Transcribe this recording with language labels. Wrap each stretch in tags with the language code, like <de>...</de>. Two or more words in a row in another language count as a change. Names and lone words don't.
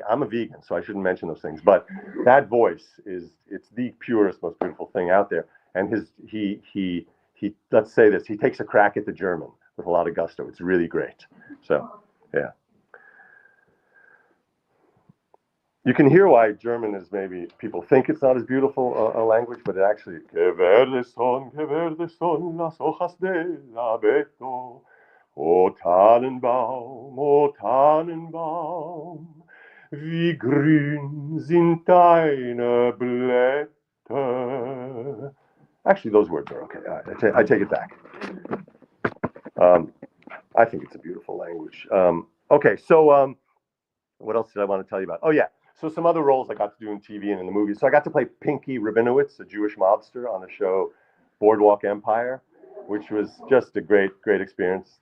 <en>I'm a vegan, so I shouldn't mention those things. But that voice it's the purest, most beautiful thing out there. And he let's say this, he takes a crack at the German with a lot of gusto. It's really great. So, yeah. You can hear why German is maybe, people think it's not as beautiful a language, but it actually,</en> <es>que verdes son las hojas del abeto.</es> <de>O Tannenbaum, wie grün sind deine Blätter.</de> <en>Actually, those words are okay. I take it back. I think it's a beautiful language. Okay, so what else did I want to tell you about? Oh, yeah. So some other roles I got to do in TV and in the movies. So I got to play Pinky Rabinowitz, a Jewish mobster on the show Boardwalk Empire, which was just a great experience.</en>